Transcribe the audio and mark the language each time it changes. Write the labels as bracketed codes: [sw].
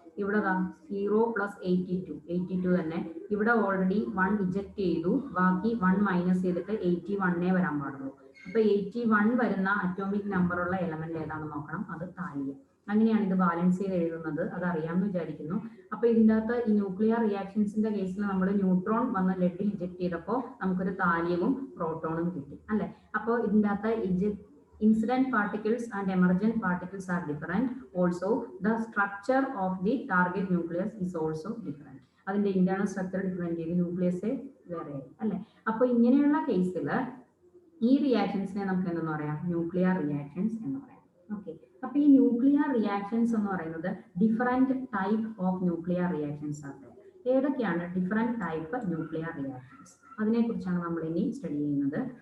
[ml] ഇവിടെ 0 പ്ലസ് 82 തന്നെ. ഇവിടെ ഓൾറെഡി 1 ഇജക്ട് ചെയ്തു, ബാക്കി 1 മൈനസ് ചെയ്തിട്ട് 81 വരാൻ പാടുള്ളൂ. അപ്പൊ 81 വരുന്ന അറ്റോമിക് നമ്പർ ഉള്ള എലമെന്റ് ഏതാണെന്ന് നോക്കണം, അത് താലിയം. അങ്ങനെയാണ് ഇത് ബാലൻസ് ചെയ്ത് എഴുതുന്നത്, അത് അറിയാമെന്ന് വിചാരിക്കുന്നു. അപ്പൊ ഇതിൻ്റെ അകത്ത് ഈ ന്യൂക്ലിയർ റിയാക്ഷൻസിന്റെ കേസിൽ നമ്മൾ ന്യൂട്രോൺ വന്ന് ലെഡിൽ ഇജക്ട് ചെയ്തപ്പോൾ നമുക്കൊരു താലിയവും പ്രോട്ടോണും കിട്ടി അല്ലെ. അപ്പോൾ ഇതിൻ്റെ അകത്ത് [en] incident particles and emergent particles are different. Also, the structure of the target nucleus is also different. [ml] അതിന്റെ ഇന്റേണൽ സ്ട്രക്ചർ ഡിഫറെന്റ് ചെയ്ത് ന്യൂക്ലിയസ് വേറെ അല്ലെ. അപ്പൊ ഇങ്ങനെയുള്ള കേസിൽ ഈ റിയാക്ഷൻസിനെ നമുക്ക് എന്തെന്ന് പറയാം, ന്യൂക്ലിയർ റിയാക്ഷൻസ് എന്ന് പറയാം. ഓക്കെ, അപ്പൊ ഈ ന്യൂക്ലിയർ റിയാക്ഷൻസ് എന്ന് പറയുന്നത് different type of nuclear reactions ആണ്. ഏതൊക്കെയാണ് ഡിഫറെന്റ് ടൈപ്പ് ന്യൂക്ലിയർ റിയാക്ഷൻസ്, അതിനെ കുറിച്ചാണ് നമ്മൾ ഇനി സ്റ്റഡി ചെയ്യുന്നത്.